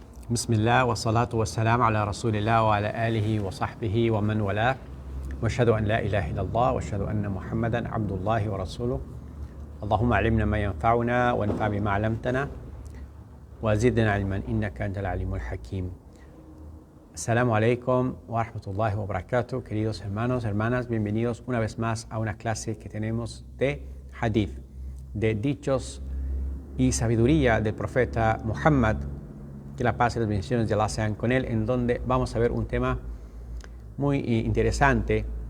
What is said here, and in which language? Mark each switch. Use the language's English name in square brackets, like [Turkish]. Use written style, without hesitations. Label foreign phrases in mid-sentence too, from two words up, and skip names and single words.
[Arabic] بسم الله والصلاة والسلام على رسول الله وعلى آله وصحبه ومن والاه وأشهد أن لا إله إلا الله وأشهد أن محمدا عبد الله ورسوله اللهم علمنا ما ينفعنا وانفع بما علمتنا وزدنا علما إنك أنت العليم الحكيم. السلام عليكم ورحمة الله وبركاته, [Spanish] queridos hermanos, hermanas, bienvenidos una vez más a una clase que tenemos de hadith, de dichos y sabiduría del profeta Muhammad, que la paz y las bendiciones de Allah sean con él, en donde vamos a ver un tema muy interesante.